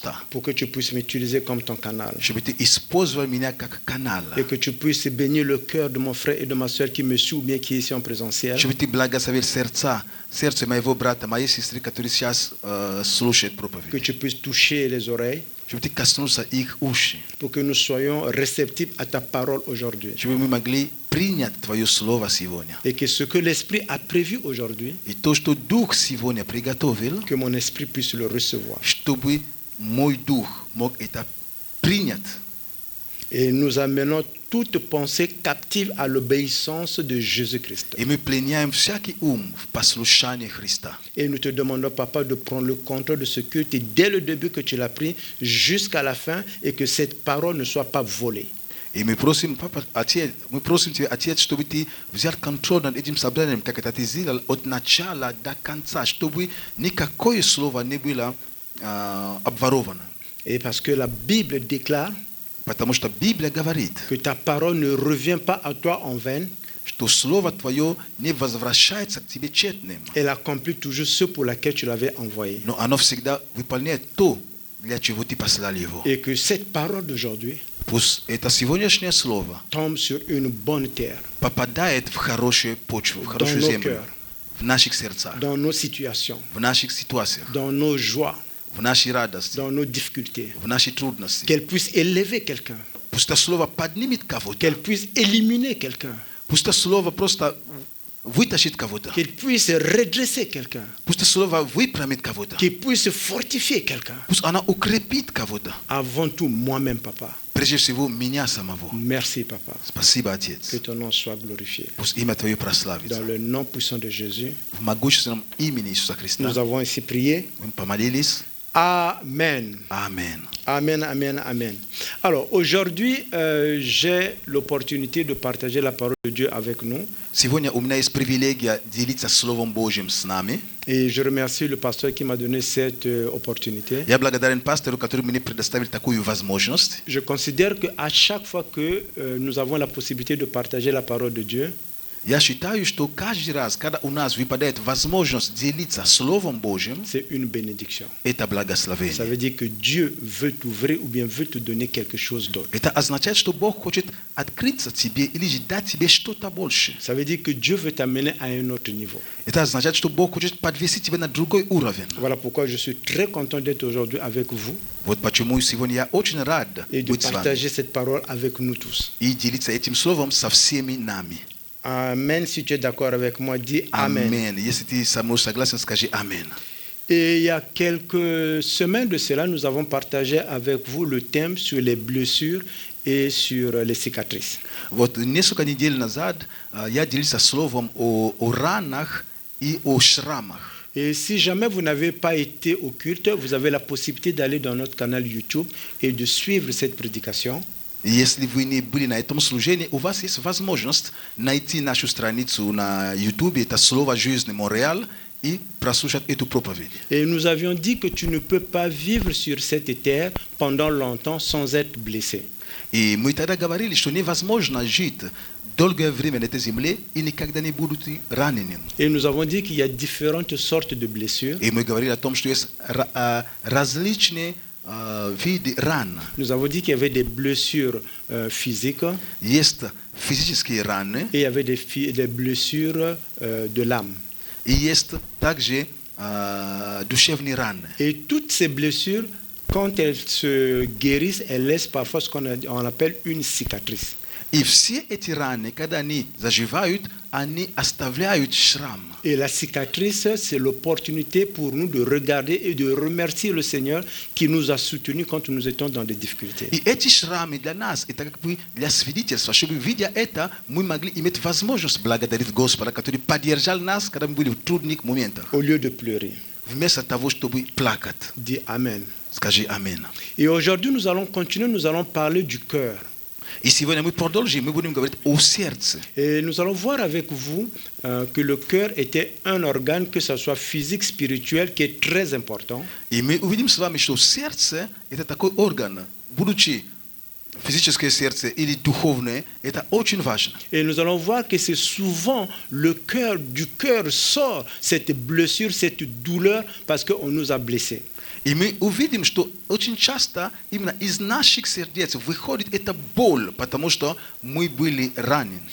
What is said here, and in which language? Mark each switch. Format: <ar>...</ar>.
<fr>pour que tu puisses m'utiliser comme ton canal.</fr> <pl>Żeby Ty</pl> <ru>использовал меня как канал.</ru> <fr>Et que tu puisses bénir le cœur de mon frère et de ma soeur qui me suit ou bien qui est ici en présentiel.</fr> <pl>Żeby Ty</pl> <ru>благословил сердце моего брата, моей сестры, которые сейчас слушают проповедь.</ru> <fr>Que tu puisses toucher les oreilles.</fr> <ru>Чтобы Ты коснулся их уши.</ru> <fr>Pour que nous soyons réceptifs à ta parole aujourd'hui.</fr> <ru>Чтобы мы могли принять Твое Слово сегодня.</ru> <fr>Et que ce que l'Esprit a prévu aujourd'hui,</fr> <ru>И то, что Дух сегодня приготовил,</ru> <fr>que mon esprit puisse le recevoir.</fr> <ru>чтобы мой Дух мог это принять.</ru> <fr>Et nous amenons toute pensée captive à l'obéissance de Jésus-Christ.</fr> <ru>И мы пленяем всякий ум в послушание Христа.</ru> <fr>Et nous te demandons, Papa, de prendre le contrôle de ce culte dès le début que tu l'as pris jusqu'à la fin et que cette parole ne soit pas volée.</fr> <ru>И мы просим, Папа, Отец, мы просим Тебя, Отец, чтобы Ты взял контроль над этим собранием, как это Ты сделал от начала до конца, чтобы никакое слово не было обворовано.</ru> <fr>Et parce que la Bible déclare</fr> <ru>Потому что Библия говорит,</ru> <fr>que ta parole ne revient pas à toi en vain.</fr> <ru>Что Слово Твое не возвращается к Тебе тщетным.</ru> <fr>Elle accomplit toujours ce pour laquelle tu l'avais envoyé.</fr> <ru>Но оно всегда выполняет то, для чего Ты послал его.</ru> <fr>Et que cette parole d'aujourd'hui</fr> <ru>Пусть это сегодняшнее слово</ru> <fr>tombe sur une bonne terre,</fr> <ru>попадает в хорошую почву, в</ru> <fr>dans</fr> <ru>хорошую</ru> <fr>nos</fr> <ru>землю,</ru> <fr>cœurs,</fr> <ru>в наших сердцах,</ru> <fr>dans nos situations,</fr> <ru>в наших ситуациях,</ru> <fr>dans nos joies,</fr> <ru>в нашей радости,</ru> <fr>dans nos difficultés.</fr> <ru>в нашей трудности.</ru> <fr>Qu'elle puisse élever quelqu'un,</fr> <ru>Пусть это слово поднимет кого-то.</ru> <fr>qu'elle puisse éliminer quelqu'un,</fr> <ru>Пусть это слово просто вытащит кого-то.</ru> <fr>qu'elle puisse redresser quelqu'un,</fr> <ru>Пусть это слово выпрямит кого-то.</ru> <fr>qu'elle puisse fortifier quelqu'un.</fr> <ru>Пусть она укрепит кого-то.</ru> <fr>Avant tout, moi-même, Papa.</fr> <ru>Прежде всего, меня самого.</ru> <fr>Merci, Papa.</fr> <ru>Спасибо, Отец.</ru> <fr>Que ton nom soit glorifié.</fr> <ru>Пусть имя Твое прославится.</ru> <fr>Dans le nom puissant de Jésus,</fr> <ru>В могущественном имени Иисуса Христа</ru> <fr>nous avons ici prié.</fr> <ru>мы помолились.</ru> <fr>Amen.</fr> <ru>Аминь.</ru> <fr>Amen, amen, amen. Alors, aujourd'hui, j'ai l'opportunité de partager la parole de Dieu avec nous.</fr> <ru>Сегодня у меня есть привилегия делиться Словом Божьим с нами.</ru> <fr>Et je remercie le pasteur qui m'a donné cette opportunité.</fr> <ru>Я благодарен пастору, который мне предоставил такую возможность.</ru> <fr>Je considère qu'à chaque fois que nous avons la possibilité de partager la parole de Dieu,</fr> <ru>Я считаю, что каждый раз, когда у нас выпадает возможность делиться Словом Божьим,</ru> <fr>c'est une bénédiction.</fr> <ru>это</ru> <fr>Ça</fr> <ru>благословение.</ru> <fr>veut dire que Dieu veut t'ouvrir ou bien veut te donner quelque chose d'autre.</fr> <ru>Это означает, что Бог хочет открыться тебе или же дать тебе что-то больше.</ru> <fr>Ça veut dire que Dieu veut t'amener à un autre niveau.</fr> <ru>Это означает, что Бог хочет подвести тебя на другой уровень.</ru> <fr>Voilà pourquoi je suis très content d'être aujourd'hui avec vous</fr> <ru>Вот почему сегодня я очень рад</ru> <fr>et de</fr> <ru>быть с вами</ru> <fr>partager cette parole avec nous tous.</fr> <ru>и делиться этим словом со всеми нами.</ru> <fr>Amen. Si tu es d'accord avec moi, dis Amen.</fr> <ru>Аминь. Если ты со мной согласен, скажи Аминь.</ru> <fr>Et il y a quelques semaines de cela, nous avons partagé avec vous le thème sur les blessures et sur les cicatrices.</fr> <ru>Вот несколько недель назад я делился словом о ранах и о шрамах.</ru> <fr>Et si jamais vous n'avez pas été au culte, vous avez la possibilité d'aller dans notre canal YouTube et de suivre cette prédication.</fr> <ru>И если вы не были на этом служении, у вас есть возможность найти нашу страницу на YouTube, это «Слово жизни Монреаль», и прослушать эту проповедь.</ru> <fr>Et nous avions dit que tu ne peux pas vivre sur cette terre pendant longtemps sans être blessé.</fr> <ru>И мы тогда говорили, что невозможно жить долгое время на этой земле и никогда не будете раненым.</ru> <fr>Et nous avons dit qu'il y a différentes sortes de blessures.</fr> <ru>И мы говорили о том, что есть различные виды ран.</ru> <fr>Nous avons dit qu'il y avait des blessures physiques</fr> <ru>Есть физические раны,</ru> <fr>et il y avait des blessures de l'âme.</fr> <ru>и есть также душевные раны.</ru> <fr>Et toutes ces blessures, quand elles se guérissent, elles laissent parfois ce qu'on appelle une cicatrice.</fr> <ru>И все эти раны, когда они заживают, они оставляют шрам.</ru> <fr>Et la cicatrice, c'est l'opportunité pour nous de regarder et de remercier le Seigneur qui nous a soutenus quand nous étions dans des difficultés.</fr> <ru>И эти шрамы для нас, это как бы для свидетельства, чтобы, видя это, мы могли иметь возможность благодарить Господа, который поддержал нас, когда мы были в трудных моментах.</ru> <fr>Au lieu de pleurer.</fr> <ru>Вместо того, чтобы плакать.</ru> <fr>Dis Amen.</fr> <ru>Скажи Аминь.</ru> <fr>Et aujourd'hui, nous allons continuer, nous allons parler du cœur.</fr> <ru>И сегодня мы продолжим, мы будем говорить о сердце.</ru> <fr>Et nous allons voir avec vous que le cœur était un organe, que ce soit physique, spirituel, qui est très important.</fr> <ru>И мы увидим с вами, что сердце – это такой орган, будучи физическое сердце или духовное, это очень важно.</ru> <fr>Et nous allons voir que c'est souvent le cœur, du cœur sort cette blessure, cette douleur, parce qu'on nous a blessés.</fr> <ru>И мы увидим, что очень часто именно из наших сердец выходит эта боль, потому что мы были ранены.</ru>